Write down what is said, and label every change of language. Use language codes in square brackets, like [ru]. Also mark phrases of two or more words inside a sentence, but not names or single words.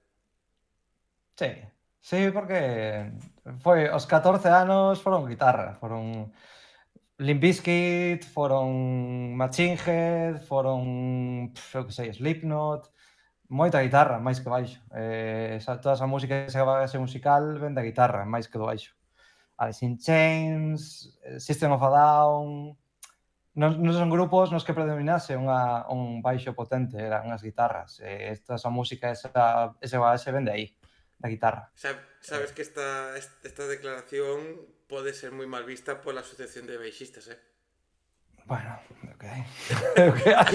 [gl] Sí, sí, porque foi os 14 anos foron guitarra, foron Limp Bizkit, foron Machine Head, foron, eu que sei, Slipknot, moita guitarra, máis que baixo. Toda esa música, esa base musical ven da guitarra, máis que do baixo. Alice in Chains, System of a Down, non son grupos nos que predominase un baixo potente, eran as guitarras. Toda esa música, ese base ven de aí, da guitarra. Sabes que esta declaración pode ser moi mal vista pola Asociación de Baixistas, eh? Bueno, o que hai. O que hai.